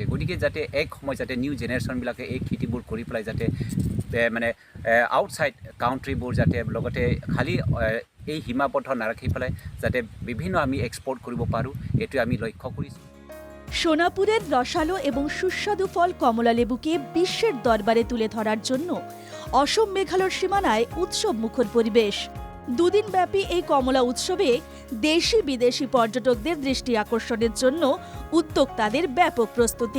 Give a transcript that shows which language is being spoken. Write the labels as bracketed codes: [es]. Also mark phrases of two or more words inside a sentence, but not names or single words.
[as] গতিকে যাতে এক সময় যাতে [en] new generationবিলাকে [as] এই খেতিবোৰ কৰি পেলাই যাতে [en] outside countryবোৰ [as] যাতে লগতে খালি এই সীমাবদ্ধ নাৰাখি পেলাই যাতে বিভিন্ন আমি এক্সপৰ্ট কৰিব পাৰোঁ, এইটো আমি লক্ষ্য কৰিছোঁ। [bn] সোনাপুরের রসালো এবং সুস্বাদু ফল কমলা লেবুকে বিশ্বের দরবারে তুলে ধরার জন্য অসম মেঘালয় সীমানায় উৎসব মুখর পরিবেশ। দুদিনব্যাপী এই কমলা উৎসবে দেশি বিদেশি পর্যটকদের দৃষ্টি আকর্ষণের জন্য উদ্যোক্তাদের ব্যাপক প্রস্তুতি।